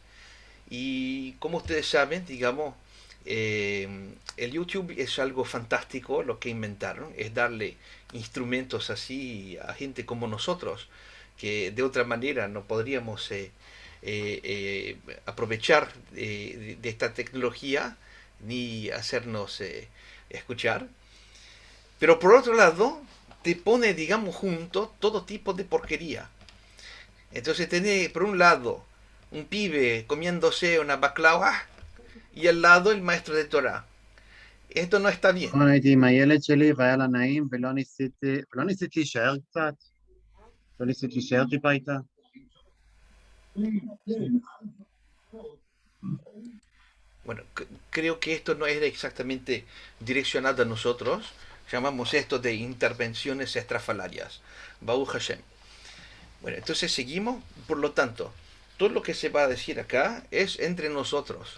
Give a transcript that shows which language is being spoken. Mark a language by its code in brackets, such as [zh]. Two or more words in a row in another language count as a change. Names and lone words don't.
[es] Y como ustedes saben, digamos, el YouTube es algo fantástico, lo que inventaron, es darle instrumentos así a gente como nosotros, que de otra manera no podríamos aprovechar de esta tecnología ni hacernos escuchar. Pero por otro lado, te pone, digamos, junto todo tipo de porquería. Entonces tenés, por un lado, un pibe comiéndose una baklava y al lado el maestro de Torah. Esto no está bien. [he] נכון, הייתי עם הילד שלי והיה לה נעים ולא ניסית להישאר קצת? לא ניסית להישאר טיפה איתה? [es] Bueno, creo que esto no es exactamente direccionado a nosotros. Llamamos esto de intervenciones estrafalarias. [he] ברוך השם. [es] Bueno, entonces seguimos. Por lo tanto, todo lo que se va a decir acá es entre nosotros.